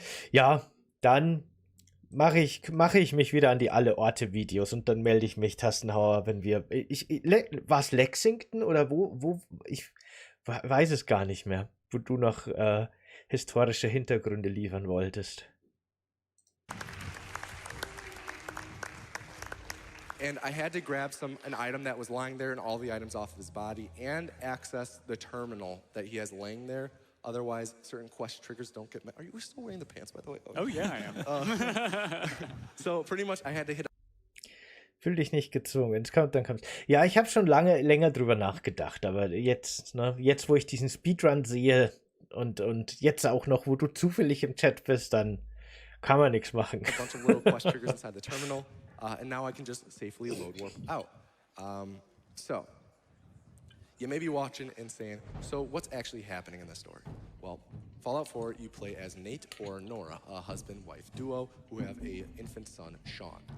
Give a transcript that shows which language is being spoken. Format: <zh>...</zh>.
<de>Ja, dann mache ich mich wieder an die Alle-Orte-Videos und dann melde ich mich, Tastenhauer, wenn wir... war es Lexington oder wo? Ich weiß es gar nicht mehr, wo du noch historische Hintergründe liefern wolltest.</de> <en>And I had to grab an item that was lying there and all the items off of his body and access the terminal that he has laying there. Otherwise, certain quest triggers don't get met. Are you still wearing the pants, by the way? Oh, yeah, I am. So pretty much I had to hit...</en> <de>Fühl dich nicht gezwungen. Wenn's kommt, dann kommt's. Ja, ich habe schon länger drüber nachgedacht, aber jetzt, ne, jetzt, wo ich diesen Speedrun sehe und jetzt auch noch, wo du zufällig im Chat bist, dann kann man nichts machen.</de> <en>A bunch of little quest triggers inside the terminal. And now I can just safely load warp out. So, you may be watching and saying, so what's actually happening in this story? Well, Fallout 4, you play as Nate or Nora, a husband-wife duo who have an infant son, Sean.</en>